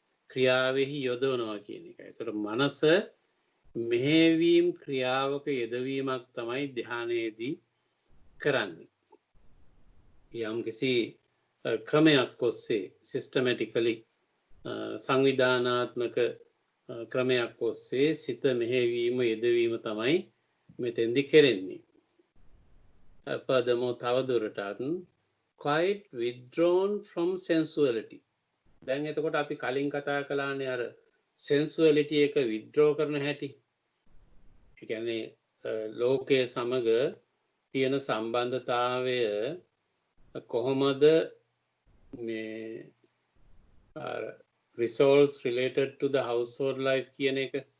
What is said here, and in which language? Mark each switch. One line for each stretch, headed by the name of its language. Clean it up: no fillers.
Sinhala: ක්‍රියාවෙහි යොදවනවා කියන එකයි. ඒතර මනස මෙහෙවීම් ක්‍රියාවක යෙදවීමක් තමයි ධ්‍යානයේදී කරන්නේ. යම්කිසි ක්‍රමයක් ඔස්සේ, සිස්ටමැටිකලි සංවිධානාත්මක ක්‍රමයක් ඔස්සේ සිත මෙහෙවීම යෙදවීම තමයි මෙතෙන්දි කෙරෙන්නේ.
English: Furthermore,
Sinhala: තවදුරටත්
English: quite withdrawn from sensuality.
Sinhala: දැන් එතකොට අපි කලින් කතා කළානේ අර sensuality එක withdraw කරන හැටි. ඒ කියන්නේ ලෝකයේ සමග තියෙන සම්බන්ධතාවය කොහොමද මේ
English: results related to the household life
Sinhala: කියන එක.